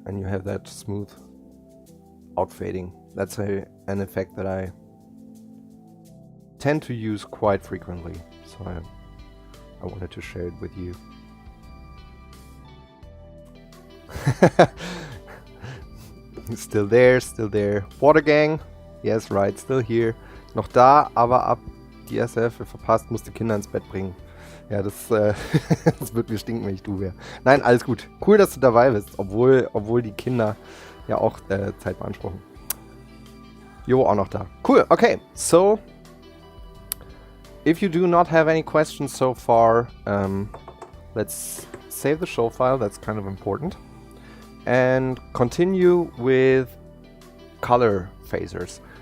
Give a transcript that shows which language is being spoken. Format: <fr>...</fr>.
<en>And you have that smooth outfading. That's an effect that I tend to use quite frequently, so I wanted to share it with you. Still there, still there. Water Gang, yes, right, still here.</en> <de>Noch da, aber ab die erste Hälfte verpasst, musste Kinder ins Bett bringen. Ja, das, das wird mir stinken, wenn ich du wäre. Nein, alles gut. Cool, dass du dabei bist, obwohl die Kinder ja auch Zeit beanspruchen. Jo, auch noch da. Cool, okay.</de> <en>So, if you do not have any questions so far, let's save the show file. That's kind of important. and continue with color phasers.</en>